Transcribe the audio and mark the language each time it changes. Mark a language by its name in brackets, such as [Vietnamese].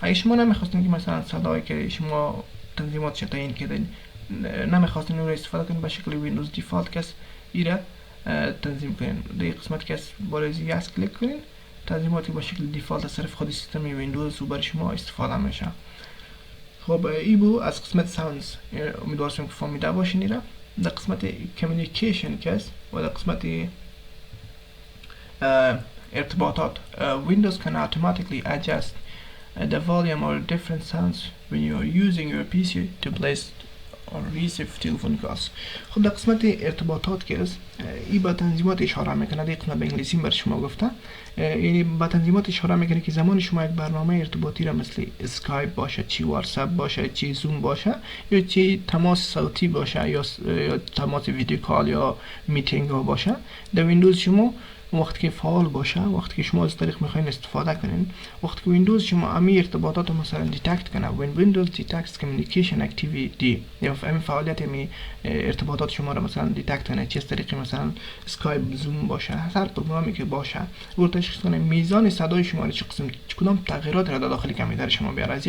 [Persian] اگه شما نمیخواستین که مثلا صدایی که شما تنظیماتش تعیین کردین نمیخواستین اون رو استفاده کنین، به شکل ویندوز دیفالت کس ایره تنظیم کنین. در قسمت که بالای یس کلیک کنین تنظیماتی با شکل دیفالت از طرف خود سیستم ویندوز و برای شما استفاده میشه. خب ای بو از قسمت ساوندز، امیدوارم که فهمیده باشین. ایره در قسمت کمیونیکیشن کس و در قسمت ارتباطات [English] Windows can automatically adjust the volume or different sounds when you are using your PC to place or receive telephone calls. [Persian] خب در قسمت ارتباطات که است ای با تنظیمات اشاره میکنه. در قسمت به انگلیسی بر شما گفته، یعنی با تنظیمات اشاره میکنه که زمان شما یک برنامه ارتباطی را مثل اسکایپ باشه، چی واتساپ باشه، چی زوم باشه یا چی تماس صوتی باشه یا تماس ویدیو کال یا میتینگ ها باشه، در ویندوز شما وقتی که فعال باشه، وقتی که شما از طریق میخواین استفاده کنین، وقتی که ویندوز شما امی ارتباطات مثلا دیتکت کنه، [English] when Windows detects communication activity [Persian] یا امی فعالیت امی ارتباطات شما را مثلا دیتکت کنه، چه از طریق مثلا اسکایپ، زوم باشه، هر پروگرامی که باشه، او تشخیص کنه میزان صدای شما را چه کدام تغییرات را در داخل کامپیوتر شما بیاره.